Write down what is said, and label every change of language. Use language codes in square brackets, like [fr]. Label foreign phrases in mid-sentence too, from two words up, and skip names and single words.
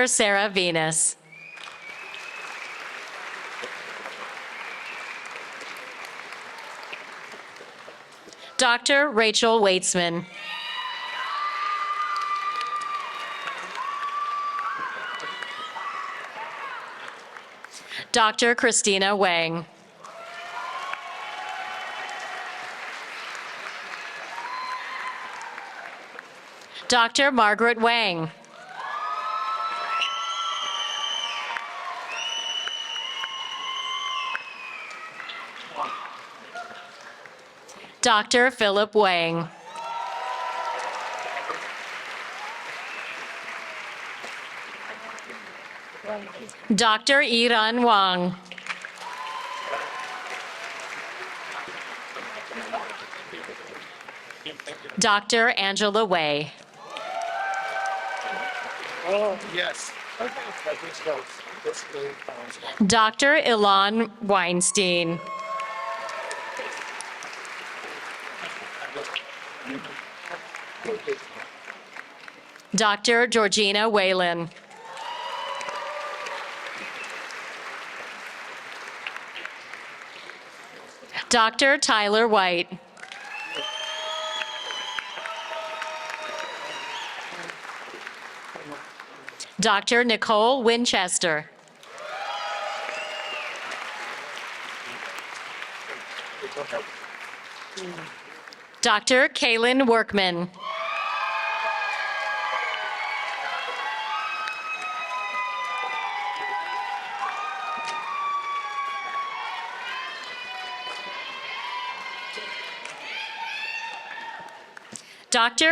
[en] Sarah Venus. Dr. Rachel Weitzman. Dr. Christina Wang. Dr. Margaret Wang. Dr. Philip Wang. Dr. Iran Wang. Dr. Angela Wei. Yes. Dr. Ilan Weinstein. Dr. Georgina Whalen. Dr. Tyler White. Dr. Nicole Winchester. Dr. Kaylin Workman. Dr.